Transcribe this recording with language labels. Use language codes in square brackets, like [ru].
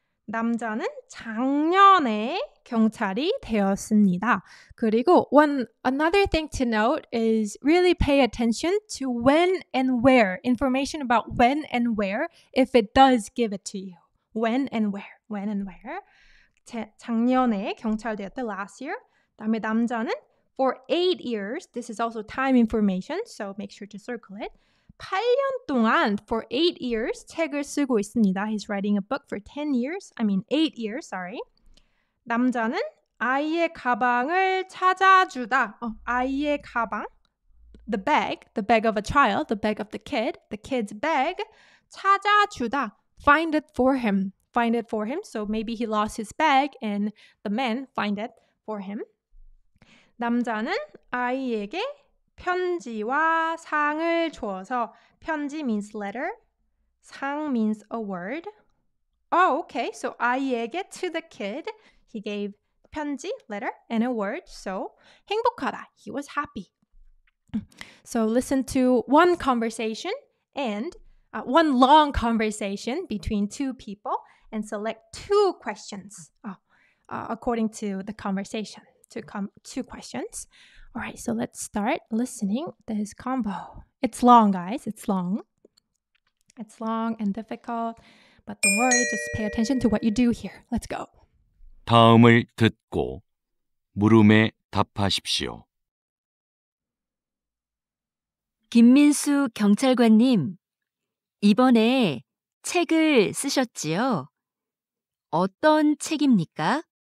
[ko] 남자는 작년에 경찰이 되었습니다. 그리고 [en] another thing to note is really pay attention to when and where. Information about when and where, if it does give it to you. When and where. [ko] 작년에 경찰 되었다, [en] last year. [ko] 다음에 남자는 [en] for 8 years. This is also time information, so make sure to circle it. [ko] 8년 동안, [en] for 8 years, [ko] 책을 쓰고 있습니다. [en] He's writing a book for 8 years, sorry. [ko] 남자는 아이의 가방을 찾아주다. 아이의 가방, [en] the bag of a child, the bag of the kid's bag, [ko] 찾아주다, [en] find it for him. So maybe he lost his bag and the men find it for him. [ko] 남자는 아이에게 편지와 상을 주어서 편지 [en] means letter, [ko] 상 [en] means a word, Oh, okay. So [ko] 아이에게 [en] to the kid, he gave 편지, letter, and a word. So [ko] 행복하다. [en] He was happy. So listen to one conversation and one long conversation between two people and select two questions according to the conversation. Two questions. All right, so let's start listening this convo. It's long, guys. It's long. It's long and difficult, but don't worry. Just pay attention to what you do here. Let's go. [ko] 다음을 듣고 물음에 답하십시오. 김민수 경찰관님, 이번에 책을 쓰셨지요? 어떤 책입니까?